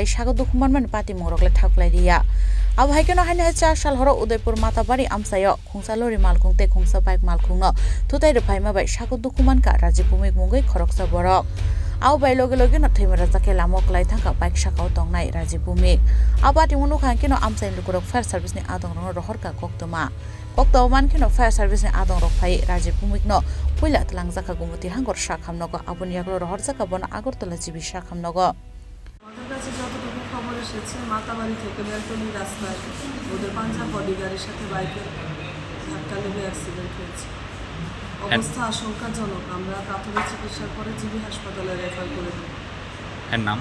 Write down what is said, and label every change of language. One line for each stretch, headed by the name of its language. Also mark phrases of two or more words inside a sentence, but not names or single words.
Kok Borok: sago dukuman mani party mungo klai thaklai dia abo haikeno hainai 4 sal horo Udaipur Matabari amsayo khungsa lori malkhung te khungsa bike malkhung no thutai ro phaima bai sago dukuman ka Rajiv Bhumik mungai khoroksa borok abo bai loge loge no theimara jake lamo klai thangka bike sakao tongnai Rajiv Bhumik abati munu khangkeno amsai lukurok
English: fire service
Kok Borok: ni adong rong rohorka koktoma kokto mankeno
English: fire service
Kok Borok: ni adong rok phai Rajiv Bhumik no puila tlang jaka gumuti hangor sakhamnogo aboni yaklo rohor jaka bona Agartala jibi sakhamnogo
Bangla: আমাদের কাছে যতটুকু খবর এসেছে মাতাবাড়ি থেকে বেলতলি রাস্তায় ওদের পাঞ্জাব বডি গাড়ির সাথে বাইকের ধাক্কা লেগে অ্যাক্সিডেন্ট হয়েছে অবস্থা আশঙ্কাজনক আমরা প্রাথমিক চিকিৎসার পরে জিবি হাসপাতালে রেফার করে দিই এর নাম